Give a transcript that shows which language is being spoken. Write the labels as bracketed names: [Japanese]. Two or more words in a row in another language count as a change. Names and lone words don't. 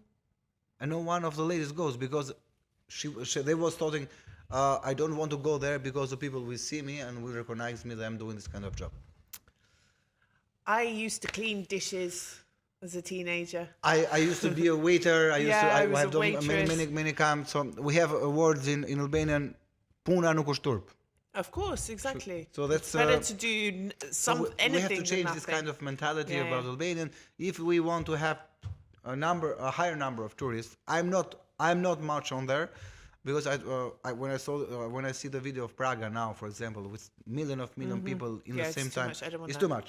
[English] And no one of the ladies goes, because they was talking, I don't want to go there because the people will see me and will recognize me that I'm doing this kind of job. I used to clean dishes as a teenager. I used to be a waiter. I have done many camps. So we have awards in Albanian, [Albanian] puna nuk është turp. [English] Of course, exactly. So that's better to do anything. We have to change this kind of mentality about Albanian if we want to have a higher number of tourists. I'm not much on there, because when I see the video of Praga now, for example, with million people in the same time, it's too much.